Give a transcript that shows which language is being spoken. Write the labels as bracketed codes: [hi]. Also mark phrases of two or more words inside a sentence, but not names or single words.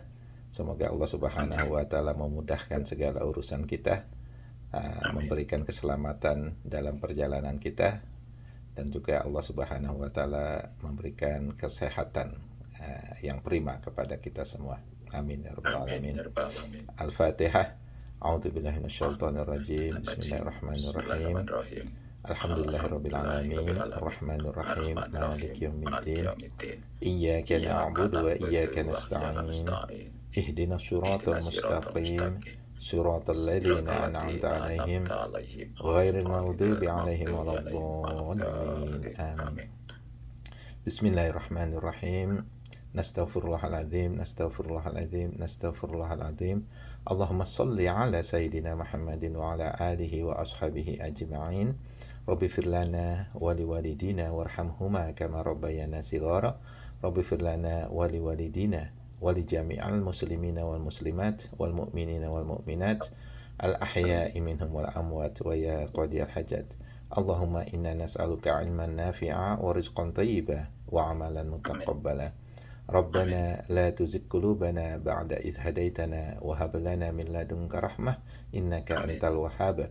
[id] Semoga Allah [ar] سبحانه وتعالى [id] memudahkan segala urusan kita, memberikan keselamatan dalam perjalanan kita, dan juga Allah [ar] سبحانه وتعالى [id] memberikan kesehatan yang prima kepada kita semua. [ar] آمين يا رب العالمين. الفاتحة. أعوذ بالله من الشيطان الرجيم. بسم الله الرحمن الرحيم. الحمد لله رب العالمين. الرحمن الرحيم. مالك يوم الدين. إياك نعبد وإياك نستعين. اهدنا الصراط المستقيم. صراط الذين أنعمت عليهم غير المغضوب عليهم ولا الضالين. Amin. بسم الله الرحمن الرحيم. نستغفر الله العظيم. اللهم صل على سيدنا محمد وعلى آله وأصحابه أجمعين. رب اغفر لنا ولوالدينا وارحمهما كما ربيانا صغيرا. رب اغفر لنا ولوالدينا ولجميع المسلمين والمسلمات والمؤمنين والمؤمنات الأحياء منهم والأموات يا قاضي الحاجات. اللهم إنا نسألك علما نافعا ورزقا طيبا وعملا متقبلا. ربنا لا تزغ قلوبنا بعد إذ هديتنا وهب لنا من لدنك رحمة إنك أنت الوهاب.